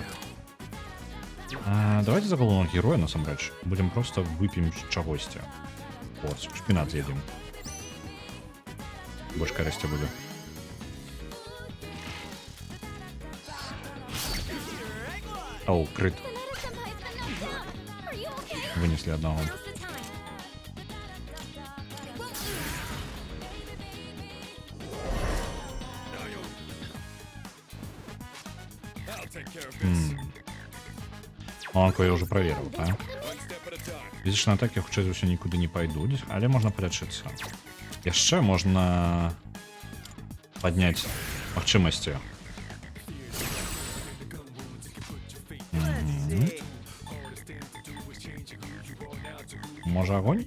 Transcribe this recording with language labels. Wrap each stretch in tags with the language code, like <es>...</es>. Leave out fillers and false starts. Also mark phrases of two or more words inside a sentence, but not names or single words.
<be>Давайте за галоўнага героя, насамрэч. Будзем проста вып'ем чагосьці. О, шпінат з'едзем. Больш карысці будзе. Ау, крыт.</be> <en>Are you okay?</en> <be>Вынеслі аднаго.</be> <en>Now's the time. I'll take care of this.</en> <be>Ланку я ўжо праверыў, так?</be> <en>One step at a time.</en> <be>Фізічныя атакі хутчэй за ўсё нікуды не пайдуць, але можна палячыцца. Яшчэ можна падняць магчымасці. Можа агонь?</be>